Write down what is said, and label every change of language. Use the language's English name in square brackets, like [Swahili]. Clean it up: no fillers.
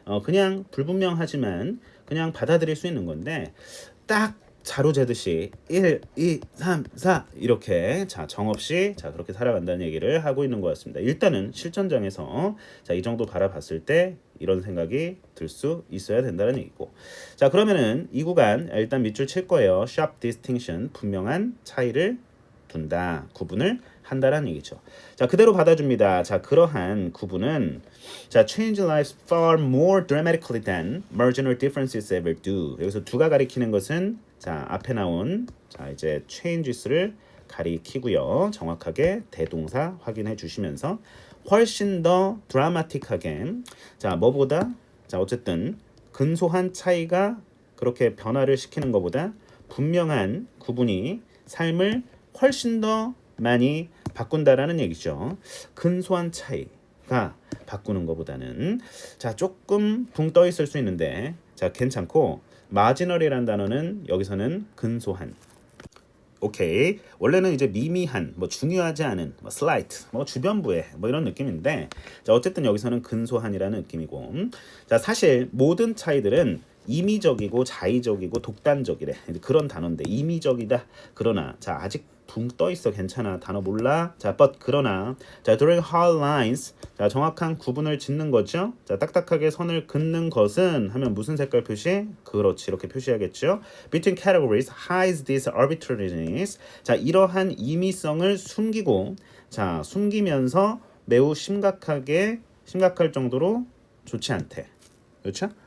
[Korean] 그냥 불분명하지만 그냥 받아들일 수 있는 건데 딱 자로 재듯이 1, 2, 3, 4 이렇게 자, 정없이 자, 그렇게 살아간다는 얘기를 하고 있는 것 같습니다. 일단은 실전장에서 자, 이 정도 바라봤을 때 이런 생각이 들 수 있어야 된다는 얘기고 자, 그러면은 이 구간 일단 밑줄 칠 거예요. [English] sharp distinction [Korean] 분명한 차이를 둔다. 구분을 한다라는 얘기죠. 자, 그대로 받아줍니다. [English] 자, [Korean] 그러한 구분은 [English] 자, change lives far more dramatically than marginal differences ever do. [Korean] 여기서 두가 가리키는 것은 자, 앞에 나온 자, 이제 changes를 가리키고요. 정확하게 대동사 확인해 주시면서 훨씬 더 드라마틱하게 자, 뭐보다 자, 어쨌든 근소한 차이가 그렇게 변화를 시키는 것보다 분명한 구분이 삶을 훨씬 더 많이 바꾼다라는 얘기죠. 근소한 차이가 바꾸는 것보다는 자, 조금 붕 떠 있을 수 있는데 자, 괜찮고 마지널이라는 단어는 여기서는 근소한 오케이. 원래는 이제 미미한, 뭐 중요하지 않은, 뭐 slight, 뭐 주변부에 뭐 이런 느낌인데, 자, 어쨌든 여기서는 근소한이라는 느낌이고, 자, 사실 모든 차이들은 임의적이고 자의적이고 독단적이래. 그런 단어인데 임의적이다. 그러나 자, 아직 붕 떠 있어. 괜찮아. 단어 몰라. [English] 자, but [Korean] 그러나 [English] 자, drawing hard lines. [Korean] 자, 정확한 구분을 짓는 거죠. 자, 딱딱하게 선을 긋는 것은 하면 무슨 색깔 표시? 그렇지. 이렇게 표시하겠죠. [English] Between categories hides this arbitrariness. [Korean] 자, 이러한 임의성을 숨기고 자, 숨기면서 매우 심각할 정도로 좋지 않대. 그렇죠?